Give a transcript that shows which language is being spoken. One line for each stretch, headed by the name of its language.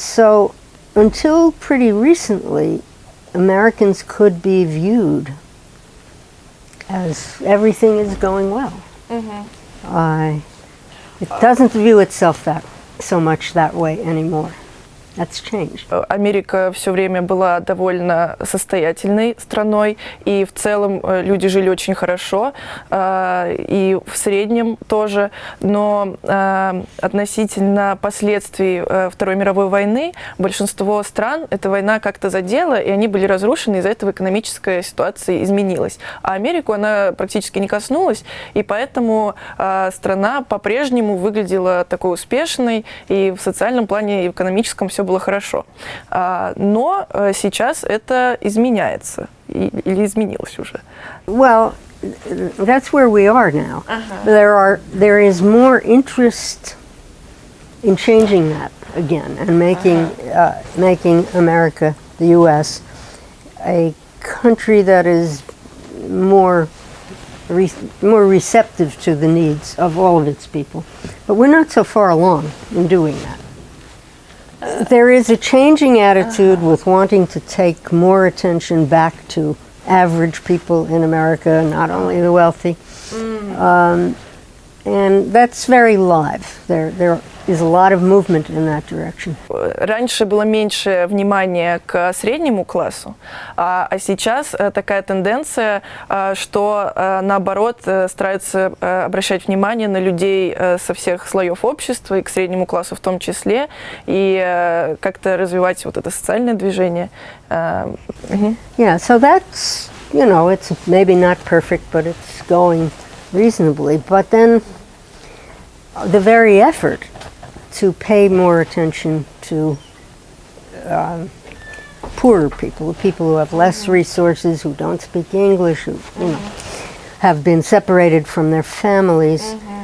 English: So until pretty recently, Americans could be viewed as everything is going well. It doesn't view itself so much that way anymore. That's changed.
Russian: Америка все время была довольно состоятельной страной, и в целом люди жили очень хорошо, и в среднем тоже, но относительно последствий Второй мировой войны большинство стран эта война как-то задела, и они были разрушены, из-за этого экономическая ситуация изменилась. А Америку она практически не коснулась, и поэтому страна по-прежнему выглядела такой успешной, и в социальном плане, и в экономическом все было хорошо. Но сейчас это изменяется. Или изменилось уже?
English: Well, that's where we are now. There is more interest in changing that again and making America, the U.S., a country that is more receptive to the needs of all of its people. But we're not so far along in doing that. There is a changing attitude with wanting to take more attention back to average people in America, not only the wealthy. And that's very live. There is a lot of movement in that direction.
Russian: Раньше было меньше внимания к среднему классу, а сейчас такая тенденция, что наоборот стараются обращать внимание на людей со всех слоев общества и к среднему классу в том числе, и как-то развивать вот это социальное движение.
English: Yeah, so that's, you know, it's maybe not perfect, but it's going reasonably. But then the very effort to pay more attention to poorer people, people who have less resources, who don't speak English, who have been separated from their families.